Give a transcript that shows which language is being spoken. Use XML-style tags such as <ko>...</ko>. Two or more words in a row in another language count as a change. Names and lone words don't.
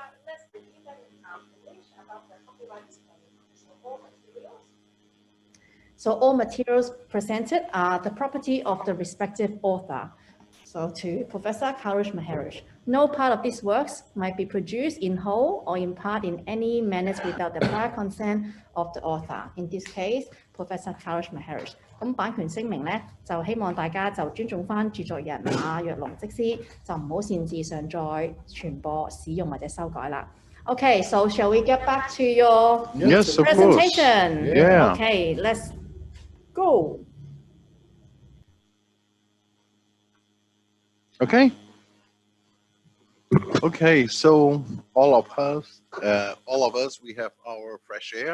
<en>So all materials presented are the property of the respective author. So to Professor Karush Maharish, no part of these works might be produced in whole or in part in any manner without the prior consent of the author. In this case, Professor Karush Maharish.</en> <yue>咁版權聲明咧，就希望大家就尊重翻著作人若龍則師，就唔好擅自上載、傳播、使用或者修改啦。</yue> <en>Okay, so shall we get back to your presentation? Yeah. Okay, let's go. Okay. Okay, so all of us, we have our fresh air.</en>